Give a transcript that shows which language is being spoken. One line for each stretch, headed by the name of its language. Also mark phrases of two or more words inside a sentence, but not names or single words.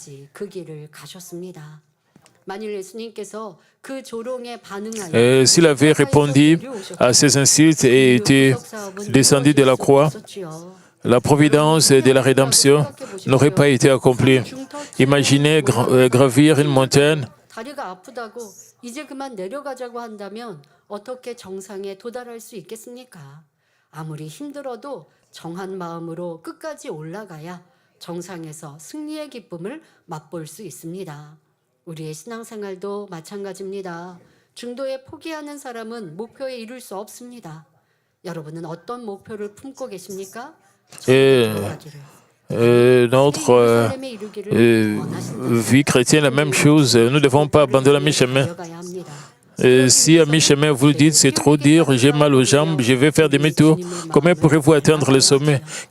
French: S'il avait répondu à ces insultes et été descendu de la croix, la providence de la rédemption n'aurait pas été accomplie. Imaginez gravir une montagne
Korean: 이제 그만 내려가자고 한다면 어떻게 정상에 도달할 수 있겠습니까? 아무리 힘들어도 정한 마음으로 끝까지 올라가야 정상에서 승리의 기쁨을 맛볼 수 있습니다. 우리의 신앙생활도 마찬가지입니다. 중도에 포기하는 사람은 목표에 이룰 수 없습니다. 여러분은 어떤 목표를 품고 계십니까?
French: Notre vie chrétienne, la même chose. Nous ne devons pas abandonner à mi-chemin. Si à mi-chemin vous dites c'est trop dur, j'ai mal aux jambes, je vais faire demi-tour, comment pourrez-vous atteindre le sommet?